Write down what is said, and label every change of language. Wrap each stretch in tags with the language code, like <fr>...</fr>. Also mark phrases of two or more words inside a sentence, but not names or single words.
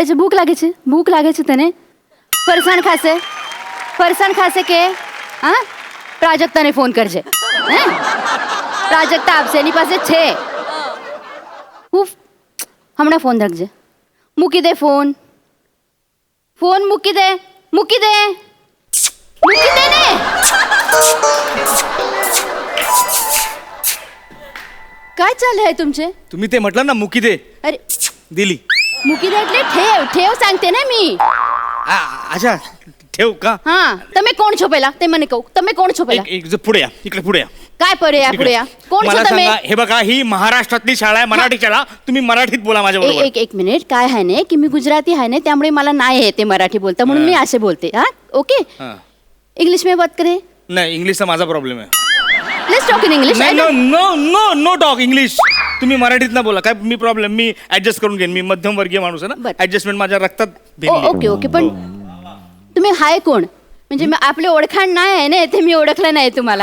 <gu>છે ભૂખ લાગે છે તને ફરસાણ ખાશે કે હા પ્રાજક્તાને ફોન કરજે હે પ્રાજક્તા આપશે એની પાસે છે હું હમણાં ફોન રાખજે મૂકી દે ફોન મૂકી દે ને</gu> <mr>काय चाललं आहे तुमचे तुम्ही ते म्हटलं ना मुकी दे अरे दिली.</mr> <gu>મૂકી દે એટલે</gu> <mr>ठेव सांगते ना मी अच्छा ठेव का?</mr> <gu>हा તમે કોણ છો પહેલા તે મને કહો તમે કોણ છો પહેલા</gu> <mr>एक पुढे या इकडे पुढे या. काय पुढे या कोण मला</mr> <gu>છો તમે</gu> <mr>सांगा, हे बघा ही महाराष्ट्रातली शाळा आहे मराठी शाळा. तुम्ही मराठीत बोला माझ्या बरोबर. एक मिनिट काय आहे ना की मी गुजराती आहे ना त्यामुळे मला नाही येते मराठी बोलता म्हणून मी असे बोलते हा ओके हा.</mr> <hi>इंग्लिश में बात करे</hi> <mr>नाही इंग्लिशचा माझा प्रॉब्लेम आहे.</mr> <en>Let's talk in English</en> <mr>नाही</mr> <en>no talk English.</en> <mr>तुम्ही मराठीत ना बोला काय मी प्रॉब्लेम मी ऍडजस्ट करून घेईन. मी मध्यमवर्गीय माणूस आहे ना बरं. ऍडजस्टमेंट माझ्या रक्तात भिनली आहे. ओके पण तुम्ही हाय कोण म्हणजे मी आपले ओळखाण नाही आहे ना ते मी ओळखलं नाही तुम्हाला</mr>